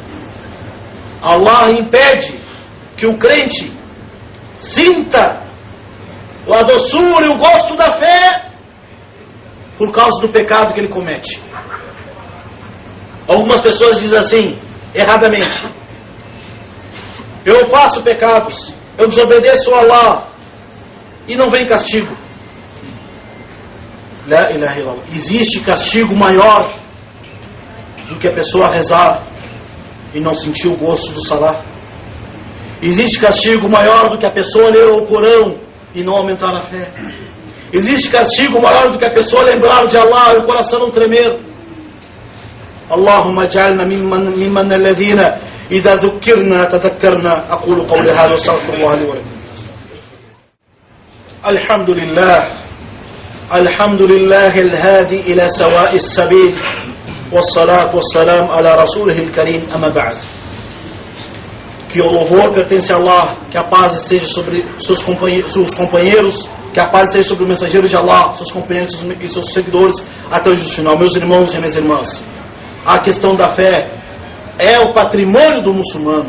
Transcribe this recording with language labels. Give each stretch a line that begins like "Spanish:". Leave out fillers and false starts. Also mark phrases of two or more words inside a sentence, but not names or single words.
Portuguese: Allah impede que o crente sinta a doçura e o gosto da fé por causa do pecado que ele comete. Algumas pessoas dizem assim, erradamente: eu faço pecados, eu desobedeço a Allah e não vem castigo.
Arabic: لا إله إلا الله.
Portuguese: Existe castigo maior do que a pessoa rezar e não sentir o gosto do salah. Existe castigo maior do que a pessoa ler o Corão e não aumentar a fé. Existe castigo maior do que a pessoa lembrar de Allah e o coração não tremer.
Arabic: اللهم اجعلنا ممن الذين إذا ذكرنا تذكرنا. أقول قولي هذا وأستغفر الله لي ولكم. الحمد لله. الحمد لله الهادي إلى سواء السبيل. والصلاة والسلام على رسوله الكريم، أما بعد.
Portuguese: Que o louvor pertence a Allah, que a paz esteja sobre seus companheiros, que a paz esteja sobre o mensageiro de Allah, seus companheiros e seus seguidores, até o justo final. Meus irmãos e minhas irmãs, a questão da fé é o patrimônio do muçulmano.